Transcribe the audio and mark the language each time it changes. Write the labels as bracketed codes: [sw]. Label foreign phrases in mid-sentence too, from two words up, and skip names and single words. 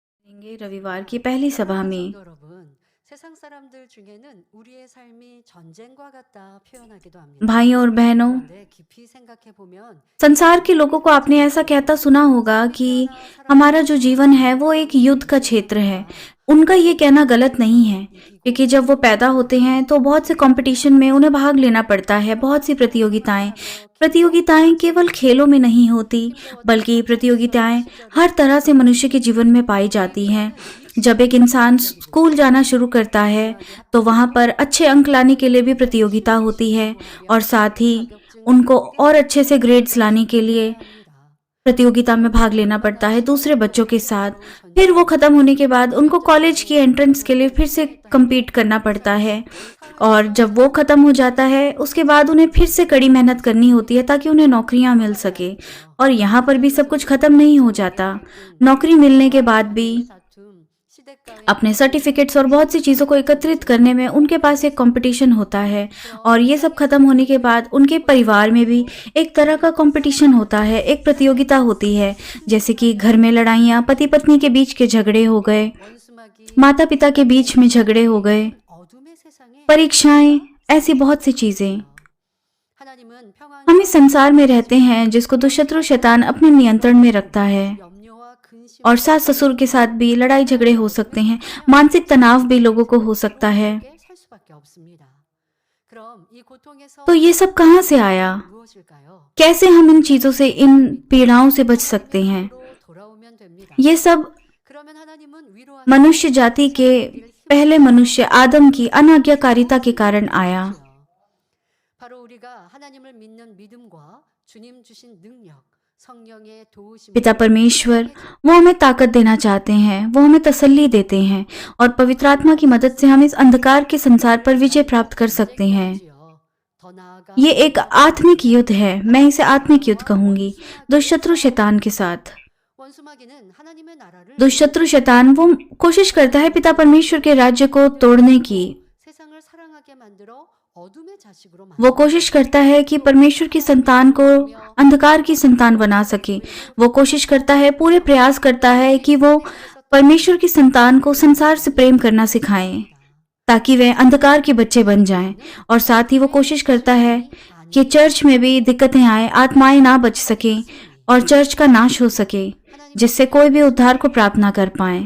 [hi] देखेंगे रविवार की पहली सभा [ko] 사랑하는 [hi] में। [ko] 성도 여러분, 세상 사람들 중에는 우리의 삶이 전쟁과 같다 표현하기도 합니다. [hi] भाइयों और बहनों, [ko] 그런데 깊이 생각해 बो면 이 [hi] संसार के लोगों [ko] 전쟁은 [hi] को आपने ऐसा [ko] 전쟁이 [hi] कहता सुना होगा [ko] 우리 또 [hi] कि [ko] 하나 살아남는 [hi] हमारा जो [ko] 더 [hi] जीवन है वो [ko] 중요한 [hi] एक युद्ध का [ko] 이유가 [hi] क्षेत्र है। [ko] 아닙니다. [hi] उनका ये [ko] 바로 [hi] कहना गलत नहीं है, [ko] 전투에서 [hi] क्योंकि [ko] 이기고 [hi] जब वो पैदा होते हैं तो बहुत से कंपटीशन में उन्हें भाग लेना पड़ता है, बहुत सी [ko] 평생 [hi] प्रतियोगिताएं। [ko] 생활하며 길고 [hi] प्रतियोगिताएं केवल [ko] 거친 [hi] खेलों में नहीं होती, [ko] 힘겨웠던 [hi] बल्कि प्रतियोगिताएं हर [ko] 시절을 [hi] तरह से मनुष्य के जीवन में पाई जाती हैं। [ko] 우리에게는 [hi] जब एक [ko] 일시적인 [hi] इंसान स्कूल [ko] 전쟁이지만 [hi] जाना शुरू करता है [ko] 마지막에 [hi] तो वहाँ पर [ko] 합격하고 [hi] अच्छे अंक लाने के लिए भी प्रतियोगिता [ko] 시험에 [hi] होती है, और [ko] 성공하면 [hi] साथ ही [ko] 자격증을 [hi] उनको [ko] 따내게 [hi] और अच्छे से ग्रेड्स लाने के [ko] 경쟁을 [hi] लिए [ko] 해야 합니다. [hi] प्रतियोगिता में भाग लेना पड़ता [ko] 얼마나 [hi] है दूसरे [ko] 치열하고 [hi] बच्चों के साथ। [ko] 힘들어도 [hi] फिर वो [ko] 전쟁은 [hi] ख़त्म होने के बाद उनको कॉलेज की [ko] 합격점에 [hi] एंट्रेंस के लिए [ko] 도전하고 [hi] फिर से [ko] 성공했다 [hi] compete [ko] 해도 [hi] करना [ko] 끝이 [hi] पड़ता है, [ko] 아닙니다. [hi] और जब वो [ko] 사회에서 [hi] ख़त्म हो जाता है उसके बाद उन्हें फिर से कड़ी मेहनत करनी होती है ताकि उन्हें नौकरियां मिल [ko] 끝나지 [hi] सके। [ko] 않죠. [hi] और यहाँ पर भी सब कुछ [ko] 현실적으로 [hi] ख़त्म नहीं हो [ko] 정치 [hi] जाता। [ko] 갈등, [hi] नौकरी मिलने के [ko] 부와 [hi] बाद भी [ko] 자녀의 다툼, 시댁과의 [hi] अपने [ko] 갈등, [hi] सर्टिफिकेट्स और बहुत सी चीज़ों को एकत्रित [ko] 심리적인 [hi] करने में उनके [ko] 갈등도 [hi] पास एक [ko] 있습니다. [hi] कंपटीशन होता है, और [ko] 그런 [hi] ये सब [ko] 세상의 [hi] खत्म होने के बाद [ko] 전쟁에서 [hi] उनके परिवार में भी [ko] 우리에게도 [hi] एक तरह का [ko] 우리를 [hi] कंपटीशन होता [ko] 사랑하는 [hi] है, एक प्रतियोगिता होती है। जैसे कि घर [ko] 승리하려는 [hi] में लड़ाइयाँ, पति पत्नी के बीच के झगड़े हो गए, [ko] 원수막이 [hi] माता पिता के बीच में झगड़े हो गए, [ko] 이런 어둠의 세상에 [hi] परीक्षाएं, [ko] 우리가 [hi] ऐसी [ko] 살고 [hi] बहुत सी [ko] 있는 [hi] चीज़ें। [ko] 것이죠. 하나님은 평안 [hi] हम इस संसार में [ko] 평안을 [hi] रहते हैं [ko] 주시고 [hi] जिसको दुष्शत्रु [ko] 시험을 [hi] शैतान अपने [ko] 주시고 [hi] नियंत्रण में रखता है, [ko] 염려와 [hi] और [ko] 근심과 [hi] सास ससुर के साथ भी लड़ाई झगड़े हो सकते हैं, [ko] 평안을 [hi] मानसिक तनाव भी लोगों को हो सकता है। [ko] 고통스럽게 살 수밖에 없습니다. 그럼 이 고통에서 [hi] तो ये सब कहाँ से आया? [ko] 무엇일까요? [hi] कैसे हम इन चीज़ों से, इन पीड़ाओं से बच सकते हैं? [ko] 하나님으로 돌아오면 됩니다. [hi] ये सब [ko] 그러면 하나님은 위로하시고 [hi] मनुष्य जाति के [ko] 세상을 이길 [hi] पहले [ko] 힘을 [hi] मनुष्य आदम की अनाज्ञाकारिता के कारण आया। [ko] 바로 우리가 하나님을 믿는 믿음과 주님 주신 능력, 성령의 도우심을 [hi] पिता परमेश्वर वो हमें ताकत देना चाहते हैं, वो हमें तसल्ली देते हैं, और पवित्र आत्मा की मदद से हम इस अंधकार के संसार पर विजय प्राप्त कर सकते हैं। [ko] 더 나아가 [hi] ये एक आत्मिक युद्ध है, मैं इसे आत्मिक युद्ध कहूंगी, दुष्शत्रु शैतान के साथ। [ko] 원수마귀는 하나님의 나라를 [hi] दुष्शत्रु शैतान वो कोशिश करता है पिता परमेश्वर के राज्य को तोड़ने की। [ko] 세상을 사랑하게 만들어 어둠의 자식으로 [hi] वो कोशिश करता है कि परमेश्वर की संतान को अंधकार की संतान बना सके। वो कोशिश करता है, पूरे प्रयास करता है कि वो परमेश्वर की संतान को संसार से प्रेम करना सिखाएं ताकि वे अंधकार के बच्चे बन जाएं। और साथ ही वो कोशिश करता है कि चर्च में भी दिक्कतें आए, आत्माएं ना बच सकें और चर्च का नाश हो सके, जिससे कोई भी उद्धार को प्राप्त ना कर पाए।